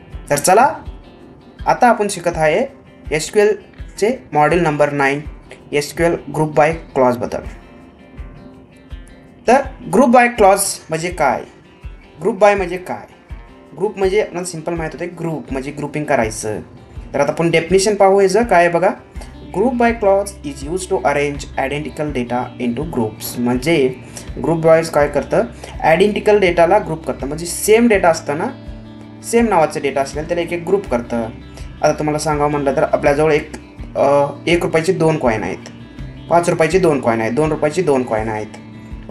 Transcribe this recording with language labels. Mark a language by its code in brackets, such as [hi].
[mr] तर चला आता आपण शिकत आहे SQLचे module number 9 SQL group by क्लॉजबद्दल. तर ग्रुप बाय क्लॉज म्हणजे काय, ग्रुप बाय म्हणजे काय, ग्रुप म्हणजे आपल्याला सिंपल माहीत होते ग्रुप म्हणजे ग्रुपिंग करायचं. तर आता आपण डेफिनेशन पाहू याचं काय बघा. [en] Group by clause is use to arrange identical data into groups. [mr] म्हणजे ग्रुप बायज काय करतं, आयडेंटिकल डेटाला ग्रुप करतं. म्हणजे सेम डेटा असतं ना, सेम नावाचं डेटा असलेलं त्याला एक एक ग्रुप करतं. आता तुम्हाला सांगावं म्हटलं तर आपल्याजवळ एक रुपयाचे 2 कॉईन आहेत, 5 रुपयाचे 2 कॉईन आहेत, 2 रुपयाचे 2 कॉईन आहेत.